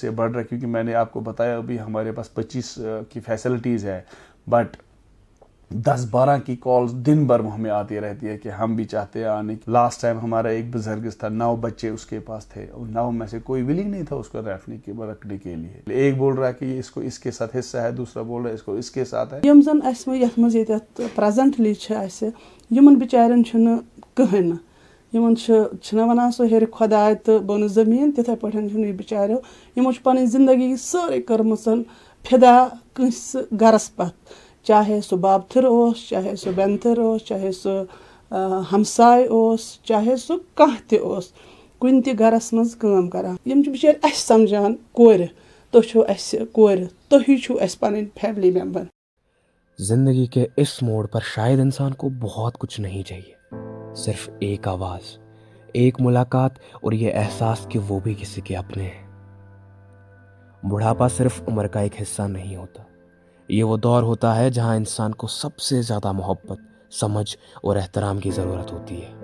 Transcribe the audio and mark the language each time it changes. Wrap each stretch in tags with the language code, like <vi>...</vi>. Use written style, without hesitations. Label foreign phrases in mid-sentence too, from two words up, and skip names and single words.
<ur>یہ بڑھ رہا ہے کیونکہ میں نے آپ کو بتایا ابھی ہمارے پاس 25 کی فیسلٹیز ہے بٹ 10-12 کی کالز دن بھر ہمیں آتی رہتی ہے کہ ہم بھی چاہتے ہیں آنے کی.</ur> <en>last time</en> <ur>ہمارا ایک بزرگ تھا, 9 بچے اس کے پاس تھے, 9 میں سے کوئی ولنگ نہیں تھا اس کو رکھنے کے لیے. ایک بول رہا ہے کہ یہ اس کو اس کے ساتھ حصہ ہے, دوسرا بول رہا ہے اس کو اس کے ساتھ ہے.</ur> <ks>یم زن اس یتھ مز یت پریزنٹلی چھ یمن بچارن چھن کہن یمن چھنا ونان سو ہیٚرِ خۄداے تہٕ بۄنہٕ زٔمیٖن تِتھے پٲٹھۍ چھُنہٕ یہِ بِچاریو یِمو چھِ پنٕنۍ زندگی سٲرٕے کٔرمٕژ فِدا کٲنٛسہِ گرس پتھ, چاہے سُہ بابتھٕر اوس, چاہے سُہ بٮ۪نتھٕر اوس, چاہے سُہ ہمساے اوس, چاہے سُہ کانٛہہ تہِ اوس کُنہِ تہِ گرس منٛز کٲم کران. یِم چھِ بِچٲرۍ اَسہِ سمجھان کورِ, تُہۍ چھِو اَسہِ کورِ, تُہی چھِو اَسہِ پنٕنۍ</ks> <en>family member.</en> <ur>زندگی کے اس موڑ پر شاید انسان کو بہت کچھ نہیں چاہیے, صرف ایک آواز, ایک ملاقات اور یہ احساس کہ وہ بھی کسی کے اپنے ہیں. بڑھاپا صرف عمر کا ایک حصہ نہیں ہوتا, یہ وہ دور ہوتا ہے جہاں انسان کو سب سے زیادہ محبت, سمجھ اور احترام کی ضرورت ہوتی ہے.</ur>